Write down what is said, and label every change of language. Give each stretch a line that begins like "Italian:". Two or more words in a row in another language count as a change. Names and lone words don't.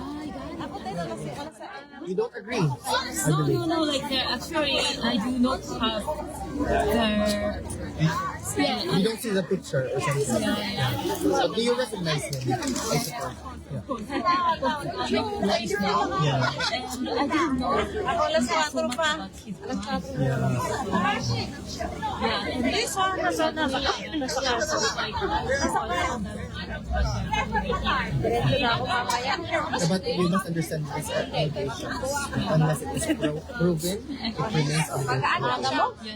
English: You don't agree? I believe. No, like actually, I do not have the. You don't see the picture or something. But do you recognize him? I suppose. Yeah. I didn't know.
Filipino: Ako alas 4 pa.
English: But we must understand these are allegations. Unless it is proven, it remains unproven.